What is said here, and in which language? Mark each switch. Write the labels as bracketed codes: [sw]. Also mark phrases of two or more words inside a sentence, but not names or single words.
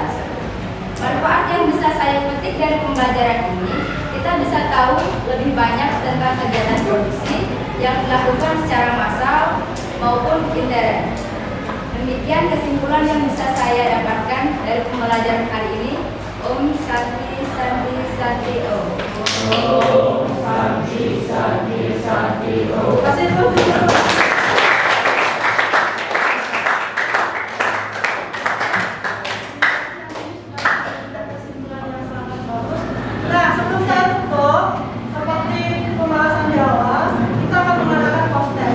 [id] Manfaat yang bisa saya petik dari pembelajaran ini, kita bisa tahu lebih banyak tentang kegiatan produksi yang dilakukan secara massal maupun intern. Demikian kesimpulan yang bisa saya dapatkan dari pembelajaran hari ini. [sa] Om Santi Santi Santi Om. Om Santi Santi Santi Om. [id] Terima kasih Bu. Nah, sebelum saya tutup, seperti pembahasan di awal, kita akan mengadakan post-test.